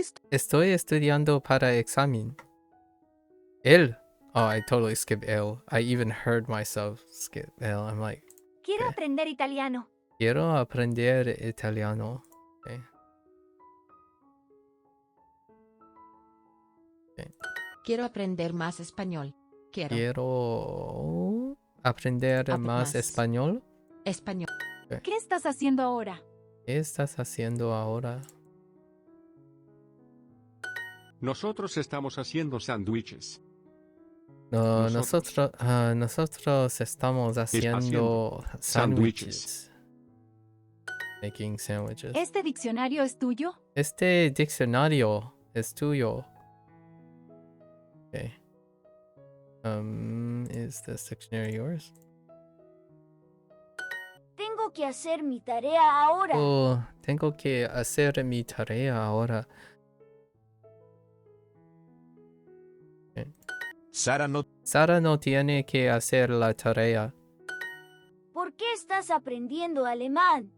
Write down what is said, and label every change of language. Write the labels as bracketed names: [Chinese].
[Spanish] Estoy estudiando para examen. [English] El. Oh, I totally skipped el. I even heard myself skip el. I'm like, [Spanish] Quiero [English] Okay. [Spanish] aprender italiano. quiero aprender italiano. [English] Okay. [Spanish] Quiero aprender más español. Quiero aprender más Más. español. Español. ¿Qué estás haciendo ahora? ¿Qué estás haciendo ahora? Nosotros estamos haciendo sándwiches. No, Nosotros. nosotros estamos haciendo Sándwiches. sándwiches. [English] Making sandwiches. [Spanish] ¿Este diccionario es tuyo? Este diccionario es tuyo. [English] Okay. Is this dictionary yours? [Spanish] Tengo que hacer mi tarea ahora. Oh, tengo que hacer mi tarea ahora. Sara no Sara no tiene que hacer la tarea. ¿Por qué estás aprendiendo alemán?